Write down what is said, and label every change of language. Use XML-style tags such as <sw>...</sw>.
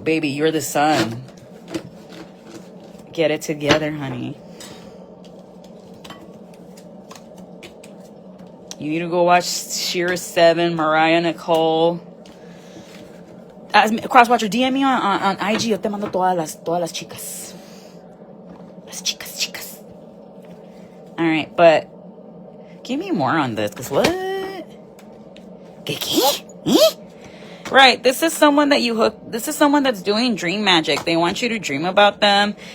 <en>Baby, you're the sun. Get it together, honey. You need to go watch Shira 7, Mariah Nicole. Crosswatcher, DM me on IG.</en> <es>Yo te mando todas las chicas. Las chicas.</es> <en>Alright, but give me more on this, because what? Right, this is someone that you hook. This is someone that's doing dream magic. They want you to dream about them.</en>